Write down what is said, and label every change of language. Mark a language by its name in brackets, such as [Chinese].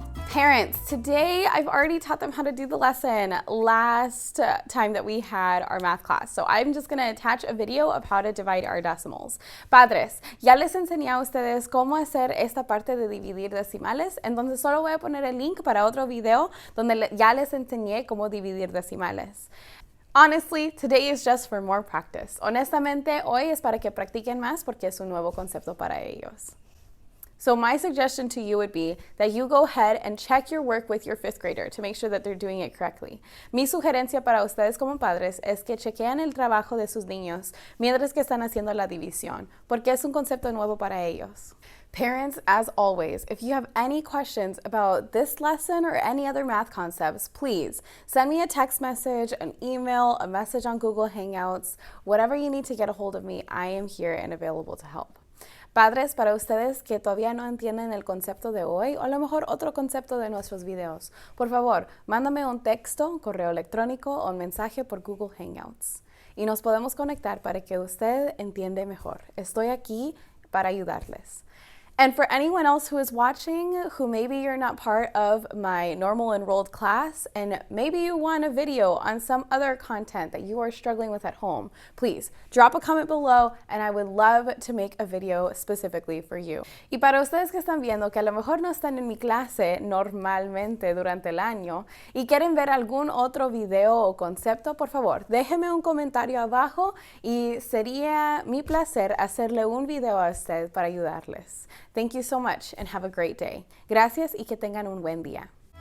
[English] Parents, today I've already taught them how to do the lesson last time that we had our math class. So I'm just going to attach a video of how to divide our decimals. [Spanish] Padres, ya les enseñé a ustedes cómo hacer esta parte de dividir decimales, entonces solo voy a poner el link para otro video donde ya les enseñé cómo dividir decimales. [English] Honestly, today is just for more practice. [Spanish] Honestamente, hoy es para que practiquen más porque es un nuevo concepto para ellos. [English] So my suggestion to you would be that you go ahead and check your work with your 5th grader to make sure that they're doing it correctly. [Spanish] Mi sugerencia para ustedes como padres es que chequeen el trabajo de sus niños mientras que están haciendo la división, porque es un concepto nuevo para ellos. [English] Parents, as always, if you have any questions about this lesson or any other math concepts, please send me a text message, an email, a message on Google Hangouts, whatever you need to get a hold of me, I am here and available to help. [Spanish] Padres, para ustedes que todavía no entienden el concepto de hoy o a lo mejor otro concepto de nuestros videos, por favor, mándame un texto, correo electrónico o un mensaje por Google Hangouts y nos podemos conectar para que usted entienda mejor. Estoy aquí para ayudarles. [English] And for anyone else who is watching, who maybe you're not part of my normal enrolled class, and maybe you want a video on some other content that you are struggling with at home, please drop a comment below and I would love to make a video specifically for you. [Spanish] Y para ustedes que están viendo que a lo mejor no están en mi clase normalmente durante el año y quieren ver algún otro video o concepto, por favor, déjenme un comentario abajo y sería mi placer hacerle un video a usted para ayudarles. [English] Thank you so much and have a great day. [Spanish] Gracias y que tengan un buen día.